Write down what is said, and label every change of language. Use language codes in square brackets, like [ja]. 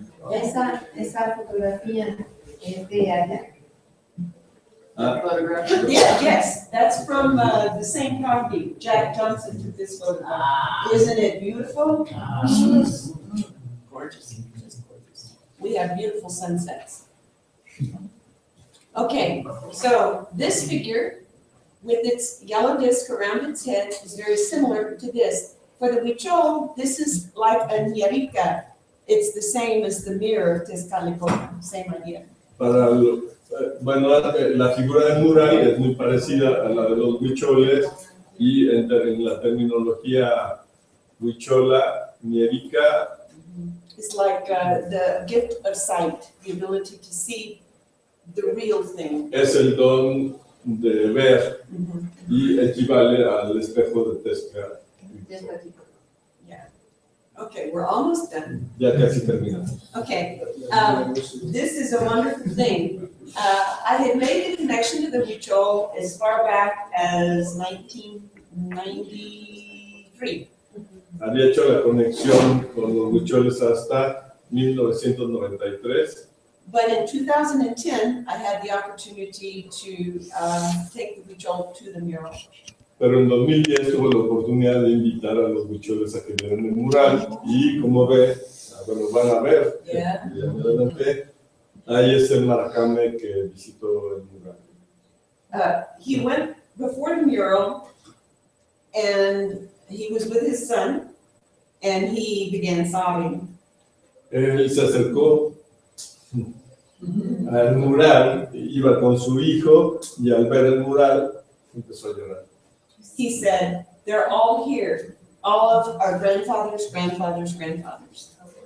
[es] Esa fotografía es de allá. [en] Yeah, yes, that's from the same property. Jack Johnson took this photograph. Isn't it beautiful? Gorgeous. Just gorgeous. We have beautiful sunsets. Okay, so this figure with its yellow disc around its head is very similar to this. For the Huichol, this is like a ñerica. It's the same as the mirror of Tezcatlipoca, same idea. [es] Bueno, la figura del mural es muy parecida a la de los huicholes y en la terminología huichola, ñerica. [en] It's like the gift of sight, the ability to see the real thing. [es] Es el don de ver y equivale al espejo de Tezcatlipoca. [en] Yeah. Okay, we're almost done. [es] Ya casi terminamos. [en] Okay, this is a wonderful thing. I had made a connection to the Huichol as far back as 1993. [es] Había hecho la conexión con los huicholes hasta 1993. [en] But in 2010, I had the opportunity to take the Huichol to the mural. [es] Pero en 2010 tuve la oportunidad de invitar a los huicholes a que vieran el mural y como ve, bueno, van a ver, [en] Yeah. [es] y adelante, ahí es el maracame que visitó el mural. [en] He went before the mural and he was with his son and he began sobbing. [es] Él se acercó al mural, iba con su hijo y al ver el mural empezó a llorar. [en] He said, they're all here, all of our grandfathers, grandfathers, grandfathers.